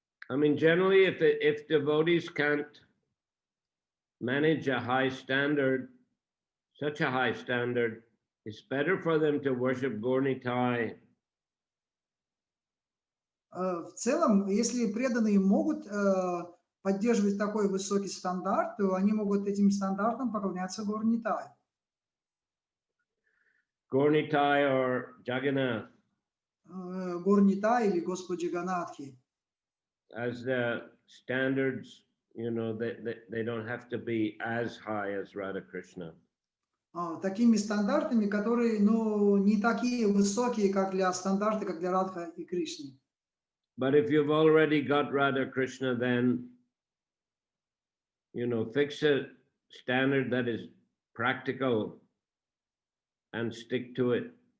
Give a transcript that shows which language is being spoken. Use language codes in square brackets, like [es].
[en] I mean, generally, if devotees can't manage a high standard, such a high standard, it's better for them to worship Gaurnitai. [ru] В целом, если преданные могут поддерживать такой высокий стандарт, то они могут этим стандартам поклоняться Gaurnitai. [en] Gaurnitai or Jagannath. [ru] Gaurnitai или Господь Джаганатхи. [en] As the standards, you know, they don't have to be as high as Radha Krishna. [ru] Такими стандартами, которые, ну, не такие высокие, как для стандарта, как для Радха и Кришны. [en] But if you've already got Radha Krishna, then, you know, fix a standard that is practical and stick to it.